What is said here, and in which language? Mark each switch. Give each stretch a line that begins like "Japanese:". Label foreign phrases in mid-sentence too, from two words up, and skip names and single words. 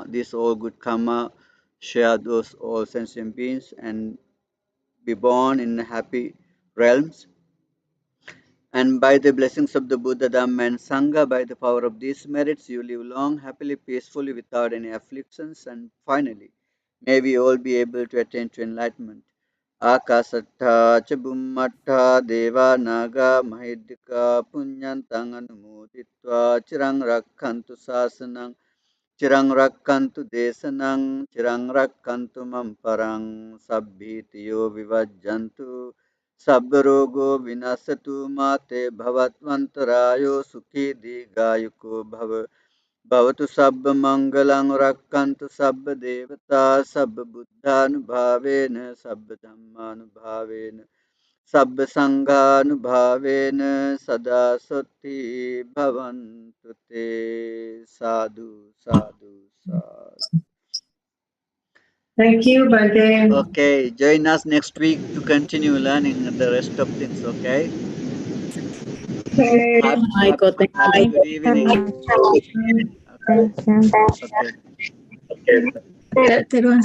English: This all good karma share those all sentient beings and be born in happy realms. And by the blessings of the Buddha, Dhamma, and Sangha, by the power of these merits, you live long, happily, peacefully, without any afflictions. And finally, may we all be able to attain to enlightenment.
Pali: Akasattha cha bummattha deva naga mahidika punyantang anumoditva chirang rakkantu sasanang chirang rakkantu desanang chirang rakkantu mamparang sabbhitiyo vivajjantu sabbarogo vinasatu mate bhavatmantarayo sukhi digayuko भवतु सब मंगलं रक्षन्तु सब देवता सब बुद्धानुभावेन सब धम्मानुभावेन सब संघानुभावेन सदा सुखी भवन्तु ते साधु साधु साधु.
English: Thank you, Bhante. Okay, join us next week to continue learning the rest of things. Okay. Okay. Michael, thank Have a you. good evening. Okay. Teruan